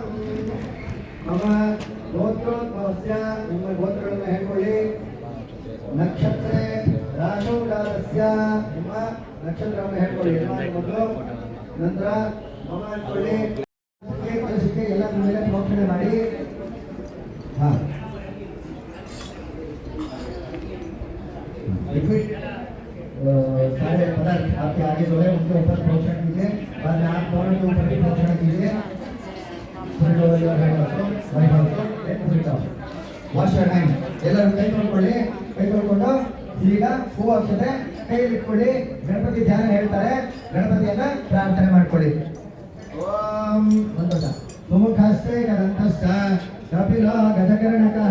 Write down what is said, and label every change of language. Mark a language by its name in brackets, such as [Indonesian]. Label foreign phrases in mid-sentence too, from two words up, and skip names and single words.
[Sanskrit] ಮಮ ಗೋತ್ರೋದ್ಭವಸ್ಯ [Kannada] ನಿಮ್ಮ ಗೋತ್ರಗಳನ್ನು ಹೇಳ್ಕೊಳ್ಳಿ. [Sanskrit] ನಕ್ಷತ್ರೇ ರಾಶೌಡಾರಸ್ಯ [Kannada] ನಿಮ್ಮ ನಕ್ಷತ್ರವನ್ನು ಹೇಳ್ಕೊಳ್ಳಿ. ಮೊದಲು ನಂತರ ಮಮ ಹೇಳ್ಕೊಳ್ಳಿ. ಕಳಿಸಿಕೆ ಎಲ್ಲ ನಿಮ್ಮ ಮೇಲೆ ಪ್ರೋಕ್ಷಣೆ ಮಾಡಿ. [Hindi] ಹಾಂ सारे पदार्थ आपके आगे जो है उनके ऊपर प्रोक्षण कीजिए. बाद में आप दोनों के ऊपर भी प्रोक्षण कीजिए. [English] wash your hand. [Kannada] ಎಲ್ಲರೂ ಕೈ ತೊಳ್ಕೊಳ್ಳಿ. ಕೈ ತೊಳ್ಕೊಂಡು ಈಗ ಹೂವು ಅಕ್ಷತೆ ಕೈಯಲ್ಲಿ ಇಟ್ಕೊಳ್ಳಿ. ಗಣಪತಿ ಧ್ಯಾನ ಹೇಳ್ತಾರೆ, ಗಣಪತಿಯನ್ನ ಪ್ರಾರ್ಥನೆ ಮಾಡ್ಕೊಳ್ಳಿ. [Sanskrit] ಓಂ ಸಂತೋಷ. ಸುಮುಖಾಸ್ತೆ ಗದಂತಶ್ಚ ಕಪಿಲೋ ಗಜಕರ್ಣಕಃ